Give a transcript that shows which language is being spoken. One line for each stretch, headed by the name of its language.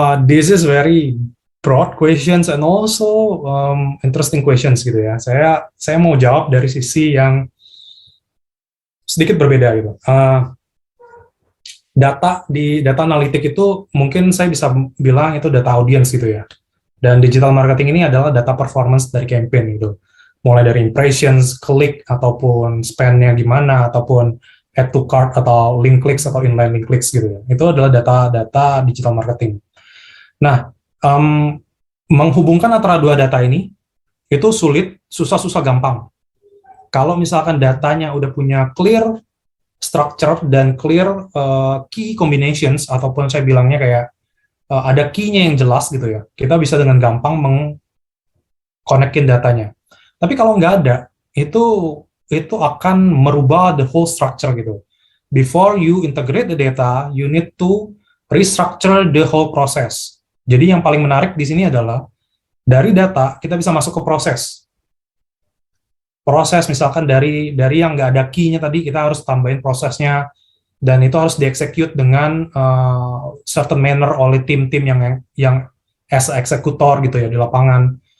English: This is very broad questions and also interesting questions
Indonesian: gitu ya. Saya mau jawab dari sisi yang sedikit berbeda gitu. Data analitik itu mungkin saya bisa bilang itu data audience gitu ya. Dan digital marketing ini adalah data performance dari campaign gitu. Mulai dari impressions, klik, ataupun spend-nya gimana, ataupun add to cart atau link clicks atau inline link clicks gitu ya. Itu adalah data digital marketing. Nah, menghubungkan antara dua data ini itu sulit, susah gampang. Kalau misalkan datanya udah punya
English: clear structure
Indonesian: dan
English: clear key combinations,
Indonesian: ataupun saya bilangnya kayak ada key-nya yang jelas gitu ya, kita bisa dengan gampang meng-connect-in datanya. Tapi kalau nggak ada, itu akan merubah
English: the whole structure
Indonesian: gitu.
English: Before you integrate the data, you need to restructure the whole process.
Indonesian: Jadi yang paling menarik di sini adalah dari data kita bisa masuk ke proses misalkan dari yang nggak ada key-nya tadi, kita harus tambahin prosesnya, dan itu harus dieksekut dengan
English: certain manner
Indonesian: oleh tim-tim yang as eksekutor gitu ya di lapangan.